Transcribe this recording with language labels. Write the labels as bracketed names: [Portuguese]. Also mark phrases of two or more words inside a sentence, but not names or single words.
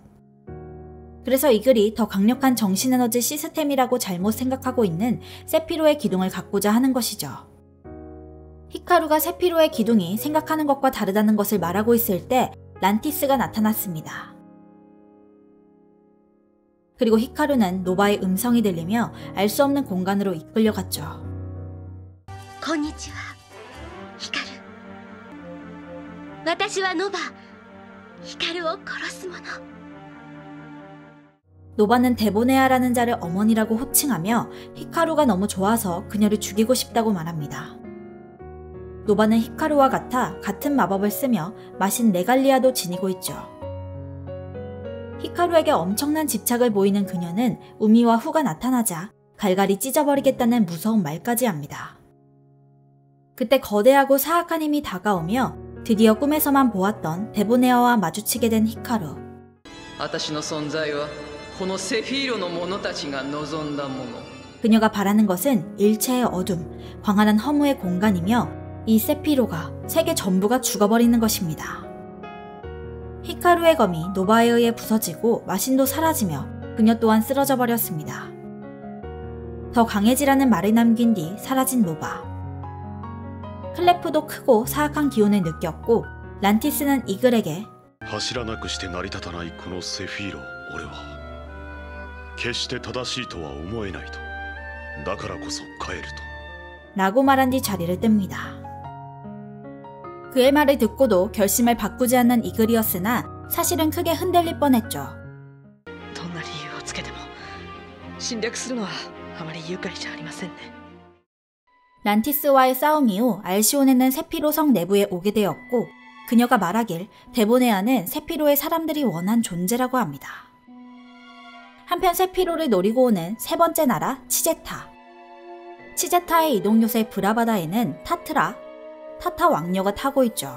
[Korean] 그래서 이글이 더 강력한 정신에너지 시스템이라고 잘못 생각하고 있는 세피로의 기둥을 갖고자 하는 것이죠. 히카루가 세피로의 기둥이 생각하는 것과 다르다는 것을 말하고 있을 때 란티스가 나타났습니다. 그리고 히카루는 노바의 음성이 들리며 알 수 없는 공간으로 이끌려갔죠. [Japanese] こんにちは、ヒカル。私はノバ。ヒカルを殺す者。 [Korean] 노바는 데보네아라는 자를 어머니라고 호칭하며 히카루가 너무 좋아서 그녀를 죽이고 싶다고 말합니다. 노바는 히카루와 같아 같은 마법을 쓰며 마신 레갈리아도 지니고 있죠. 히카루에게 엄청난 집착을 보이는 그녀는 우미와 후가 나타나자 갈갈이 찢어버리겠다는 무서운 말까지 합니다. 그때 거대하고 사악한 힘이 다가오며 드디어 꿈에서만 보았던 데보네아와 마주치게 된 히카루. [Japanese] 私の存在はこのセフィーロの者たちが望んだもの。 [Korean] 그녀가 바라는 것은 일체의 어둠, 광활한 허무의 공간이며 이 세피로가 세계 전부가 죽어버리는 것입니다. 히카루의 검이 노바에 의해 부서지고 마신도 사라지며 그녀 또한 쓰러져 버렸습니다. 더 강해지라는 말을 남긴 뒤 사라진 노바. 클레프도 크고 사악한 기운을 느꼈고 란티스는 이글에게 [Japanese] 柱なくして成り立たないこのセフィーロ、俺は決して正しいとは思えないと。だからこそ帰ると。 [Korean] 라고 말한 뒤 자리를 뜹니다. 그의 말을 듣고도 결심을 바꾸지 않는 이글이었으나 사실은 크게 흔들릴 뻔했죠. [Japanese] どんな理由をつけても侵略するのはあまり愉快じゃありませんね。 [Korean] 란티스와의 싸움 이후 알시온에는 세피로 성 내부에 오게 되었고 그녀가 말하길 데보네아는 세피로의 사람들이 원한 존재라고 합니다. 한편 세피로를 노리고 오는 세 번째 나라 치제타. 치제타의 이동요새 브라바다에는 타타 왕녀가 타고 있죠.